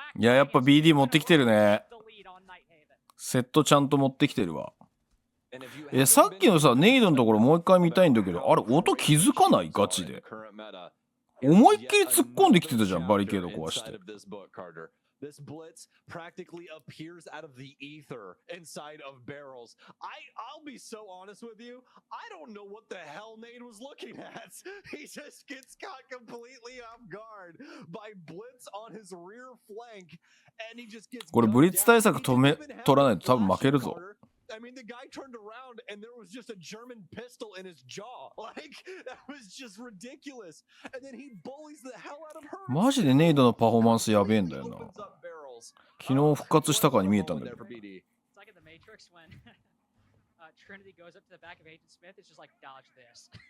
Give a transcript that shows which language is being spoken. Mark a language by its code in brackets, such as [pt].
[ja] いや、やっぱ BD 持ってきてるね。セットちゃんと持ってきてるわ。さっきのさ、ネイドのところもう一回見たいんだけど、あれ、音気づかない？ガチで。思いっきり突っ込んできてたじゃん、バリケード壊して。 [en] This blitz practically appears out of the ether inside of barrels. I'll be so honest with you. I don't know what the hell Nade was looking at. He just gets caught completely off guard by blitz on his rear flank, and he just gets. [ja] これブリッツ対策取らないと多分負けるぞ。 [en] I mean, the guy turned around and there was just a German pistol in his jaw. Like, that was just ridiculous. And then he bullies the hell out of her. [ja] マジでネイドのパフォーマンスやべえんだよな。昨日復活したかに見えたんだけど。 [en] It's like in the Matrix when Trinity goes up to the back of Agent Smith. It's just like, dodge this.